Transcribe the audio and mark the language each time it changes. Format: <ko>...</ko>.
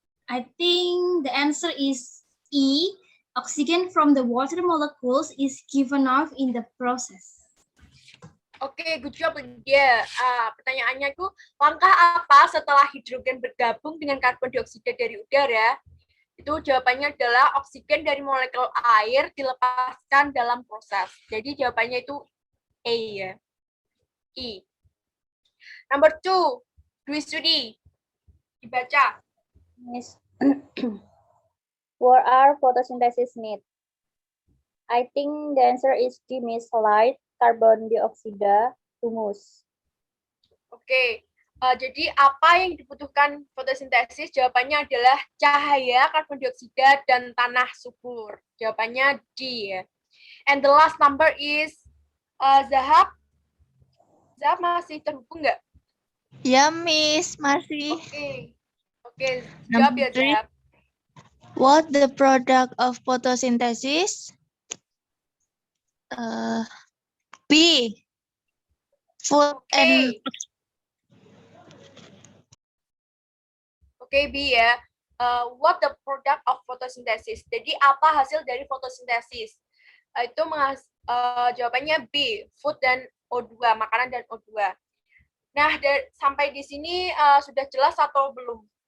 <en>I think the answer is E. Oxygen from the water molecules is given off in the process. Oke, good job, Lydia.</en> <id>Pertanyaannya itu, langkah apa setelah hidrogen bergabung dengan karbon dioksida dari udara? Itu jawabannya adalah oksigen dari molekul air dilepaskan dalam proses. Jadi jawabannya itu A ya.</id> <en>E. Number 2, Dwi Studi.</en> <id>Dibaca.</id> <en>Miss, what are photosynthesis need? I think the answer is D, Miss. Light, carbon dioxide, humus.</en> <id>Oke, jadi apa yang dibutuhkan fotosintesis? Jawabannya adalah cahaya, karbon dioksida, dan tanah subur. Jawabannya D.</id> <en>And the last number is Zahab.</en> <id>Zahab masih terhubung nggak? Ya, Miss, masih. Oke, jawab ya, Zahab.</id> <en>What the product of photosynthesis? B. Food and</en> <id>Oke, B ya.</id> <en>What the product of photosynthesis?</en> <id>Jadi apa hasil dari fotosintesis? Itu jawabannya B, food dan O2, makanan dan O2. Nah, sampai di sini sudah jelas atau belum?</id>